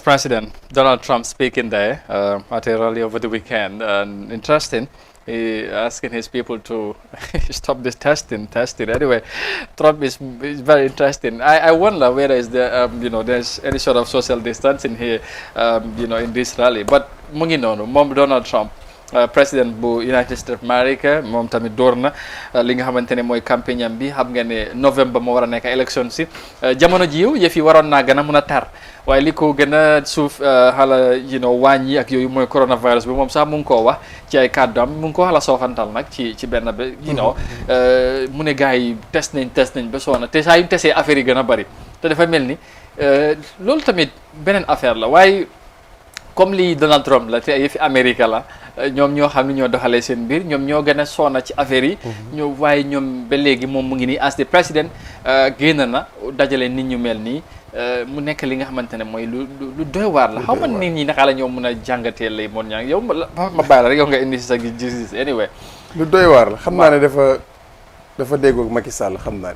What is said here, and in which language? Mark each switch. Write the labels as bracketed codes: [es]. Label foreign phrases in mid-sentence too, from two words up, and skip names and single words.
[en] President Donald Trump speaking there at a rally over the weekend. Interesting. He asking his people to stop this testing. Anyway, Trump is very interesting. I wonder whether is there, there's any sort of social distancing here, in this rally. [wo] But mu ngi noonu moom Donald Trump, président bu United States of America, moom tamit door na li nga xamante ne mooy campagne am bi. Xam nga ne novembre moo war a nekk élection si jamono jiw yëf yi waroon naa gën a mun a tar waaye li ko gën a suuf xala wàññi ak yooyu mooy coronavirus bi moom sax mu ngi koo wax ci ay kàddu am mu ngi ko xala soofantal nag ci benn bi mu ne gars yi test nañ ba soona te saa yu tesee affaire yi gën a bari te dafa mel ni loolu tamit beneen affaire la waaye comme lii Donald Trump la te yëfi Amérique la ñoom ñoo xam ne ñoo doxalee seen mbir ñoom ñoo gën a sonna ci affaire yi ñoo waaye ñoom ba léegi moom mu ngi nii [en] as the président [wo] génn na dajale nit ñu mel nii mu nekk li nga xamante ne mooy lu doy waar la xaw ma nit ñi naka la ñoo mën a jàngatee lay moon ñaa yow ma bàyyi la rek yow nga indi si sa gis-gis anyway lu doy waar la xam naa ne dafa déggoog Macky Sall xam naa ne